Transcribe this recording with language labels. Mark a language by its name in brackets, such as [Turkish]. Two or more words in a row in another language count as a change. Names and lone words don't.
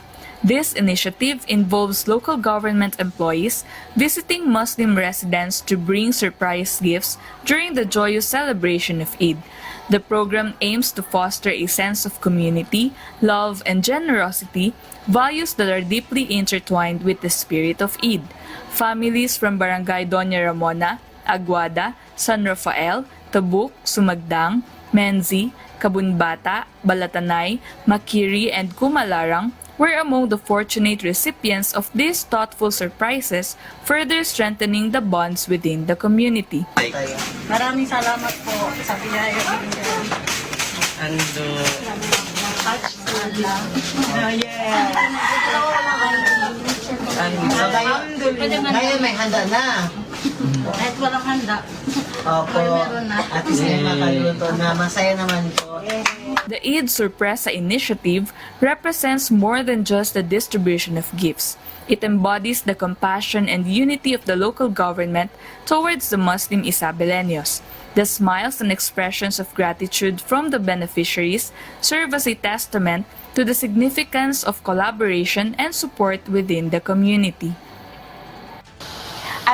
[English] This initiative involves local government employees visiting Muslim residents to bring surprise gifts during the joyous celebration of Eid. The program aims to foster a sense of community, love, and generosity, values that are deeply intertwined with the spirit of Eid. Families from Barangay Doña Ramona, Aguada, San Rafael, Tabuk, Sumagdang, Menzi, Kabunbata, Balatanay, Makiri, and Kumalarang were among the fortunate recipients of these thoughtful surprises, further strengthening the bonds within the community. [Filipino] Maraming salamat po sa biyaya binigay. Ngayon may handa na. Kahit walang handa. Opo. [English] At least [Filipino] may makaluto na. Masaya naman po. [English] The Eid Surpresa initiative represents more than just the distribution of gifts. It embodies the compassion and unity of the local government towards the Muslim Isabeleños. The smiles and expressions of gratitude from the beneficiaries serve as a testament to the significance of collaboration and support within the community.